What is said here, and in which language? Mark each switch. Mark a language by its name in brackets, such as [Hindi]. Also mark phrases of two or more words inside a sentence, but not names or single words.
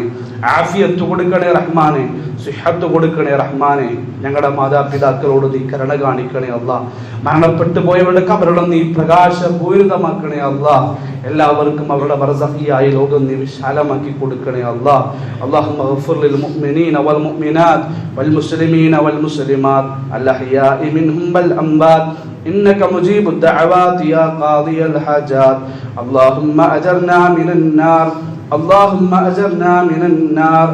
[Malayalam] ആഫിയത്ത് കൊടുക്കണേ റഹ്മാനെ. സിഹത്ത് കൊടുക്കണേ റഹ്മാനെ. ഞങ്ങളുടെ മാതാപിതാക്കളോട് നീ കരുണ കാണിക്കണേ അല്ലാഹ്. മരണപ്പെട്ടു പോയവരുടെ ഖബറുകൾ നീ പ്രകാശപൂരിതമാക്കണേ അല്ലാഹ്. എല്ലാവർക്കും അവരുടെ ബർസഖിയായ ലോകം നീ വിശാലമാക്കി കൊടുക്കണേ അല്ലാഹ്. [Arabic] اللهم اغفر للمؤمنين والمؤمنات والمسلمين والمسلمات الأحياء منهم والأموات إنك مجيب الدعوات يا قاضي الحاجات. اللهم أجرنا من النار. اللهم أجرنا من النار.